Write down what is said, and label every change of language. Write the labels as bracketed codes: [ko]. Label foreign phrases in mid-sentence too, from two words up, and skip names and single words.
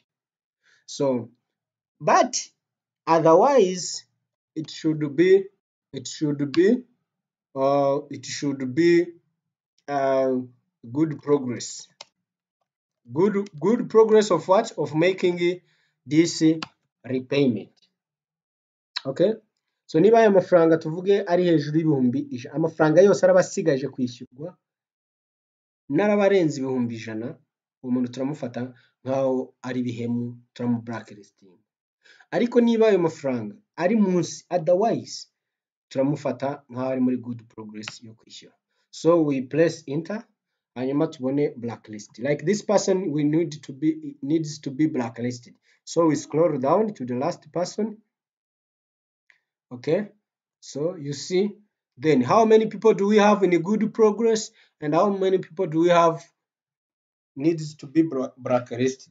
[en] So, but otherwise, it should be it should be it should be uh, good progress. Good progress of what? Of making this repayment. [rw] Okay, so niba aya mafaranga tuvuge ari hejuru y'ibihumbi ijana, amafaranga yose araba asigaje kwishyurwa n'araba arenze ibihumbi ijana, uwo muntu turamufata nk'aho ari ibihemu, turamu blacklisting. Ariko niba ayo mafaranga ari munsi, otherwise turamufata nk'aho ari muri [en] good progress [rw] yo kwishyura. [en] So we press enter, [rw] hanyuma tubone blacklist. [en] Like this person we needs to be blacklisted. So we scroll down to the last person. Okay, so you see, then how many people do we have in a good progress and how many people do we have needs to be blacklisted?